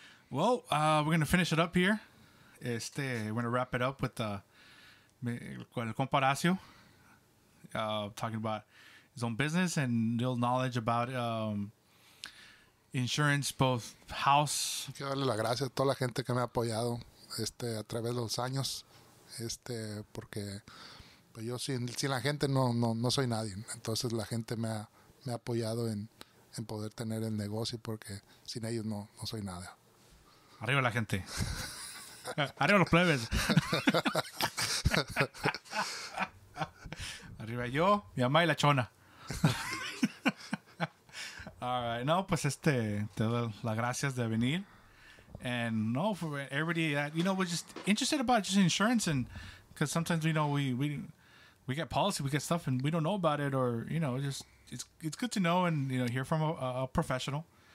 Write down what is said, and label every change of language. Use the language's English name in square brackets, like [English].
[English] Well, we're gonna finish it up here. We're gonna wrap it up with [Spanish] el compa [English] Horacio, talking about his own business and little knowledge about insurance, both house. [Spanish] Quiero darle las gracias a toda la gente que me ha apoyado a través de los años, porque pues yo sin la gente no soy nadie. Entonces la gente me ha apoyado en poder tener el negocio, porque sin ellos no soy nada. Arriba la gente. Arriba los plebes. Arriba yo, mi mamá y la chona. [English] All right. [Spanish] No, pues te doy las gracias de venir. [English] And no, for everybody that, we're just interested about just insurance. And because sometimes, we get policy, we get stuff and we don't know about it, or, just, it's good to know and, hear from a professional.